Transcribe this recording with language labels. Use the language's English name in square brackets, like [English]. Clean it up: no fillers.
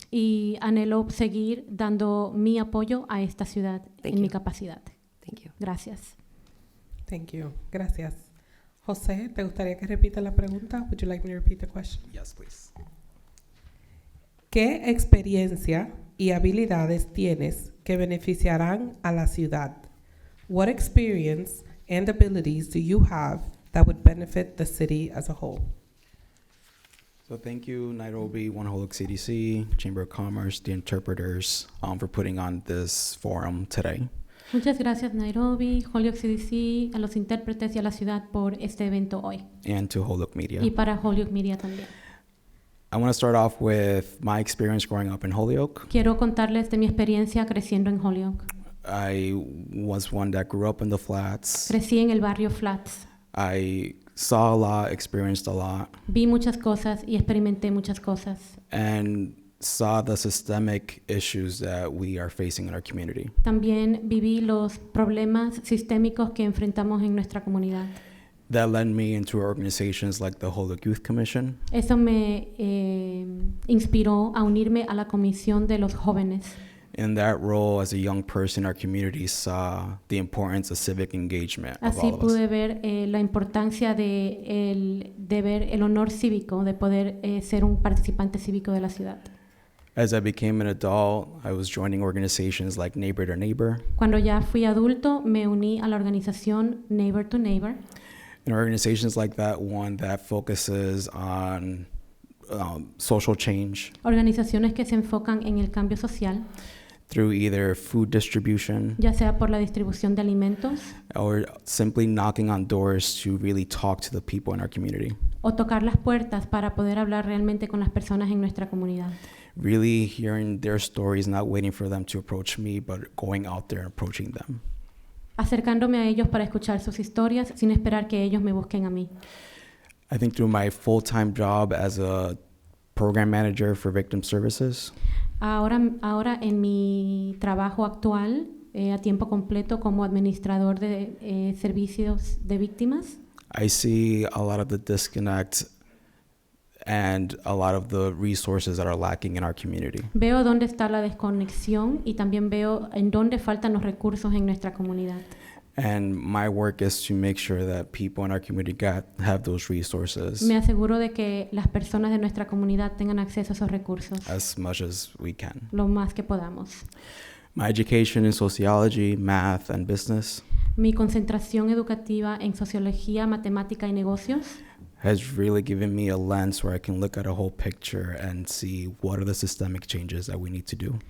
[Spanish] y anhelo seguir dando mi apoyo a esta ciudad [English] Thank [Spanish] en mi [English] you. [Spanish] capacidad. [English] Thank you. [Spanish] Gracias. [English] Thank you. [Spanish] Gracias. José, ¿te gustaría que repita la pregunta? [English] Would you like me to repeat the question? Yes, please. [Spanish] ¿Qué experiencia y habilidades tienes que beneficiarán a la ciudad? [English] What experience and abilities do you have that would benefit the city as a whole? So thank you, Nairobi, One Holyoke CDC, Chamber of Commerce, the interpreters, for putting on this forum today. [Spanish] Muchas gracias Nairobi, Holyoke CDC, a los intérpretes y a la ciudad por este evento hoy. [English] And to Holyoke Media. [Spanish] Y para Holyoke Media también. [English] I want to start off with my experience growing up in Holyoke. [Spanish] Quiero contarles de mi experiencia creciendo en Holyoke. [English] I was one that grew up in the flats. [Spanish] Crecí en el barrio Flats. [English] I saw a lot, experienced a lot, [Spanish] Vi muchas cosas y experimenté muchas cosas. [English] and saw the systemic issues that we are facing in our community. [Spanish] También viví los problemas sistémicos que enfrentamos en nuestra comunidad. [English] That led me into organizations like the Holyoke Youth Commission, [Spanish] Eso me inspiró a unirme a la comisión de los jóvenes. [English] in that role, as a young person, our community saw the importance of civic engagement of [Spanish] Así [English] all of us. [Spanish] pude ver la importancia de ver el honor cívico, de poder ser un participante cívico de la ciudad. [English] As I became an adult, I was joining organizations like Neighbor to Neighbor, [Spanish] Cuando ya fui adulto, me uní a la organización Neighbor to Neighbor. [English] and organizations like that, one that focuses on social change [Spanish] Organizaciones que se enfocan en el cambio social, [English] through either food distribution [Spanish] ya sea por la distribución de alimentos [English] or simply knocking on doors to really talk to the people in our community. [Spanish] o tocar las puertas para poder hablar realmente con las personas en nuestra comunidad. [English] Really hearing their stories, not waiting for them to approach me, but going out there and approaching them. [Spanish] Acercándome a ellos para escuchar sus historias sin esperar que ellos me busquen a mí. [English] I think through my full-time job as a program manager for victim services, [Spanish] Ahora en mi trabajo actual, a tiempo completo como administrador de servicios de víctimas, [English] I see a lot of the disconnect and a lot of the resources that are lacking in our community. [Spanish] veo dónde está la desconexión y también veo en dónde faltan los recursos en nuestra comunidad. [English] And my work is to make sure that people in our community have those resources [Spanish] Me aseguro de que las personas de nuestra comunidad tengan acceso a esos recursos [English] as much as we can. [Spanish] lo más que podamos. [English] My education in sociology, math, and business [Spanish] Mi concentración educativa en sociología, matemática y negocios [English] has really given me a lens where I can look at a whole picture and see what are the systemic changes that we need to do.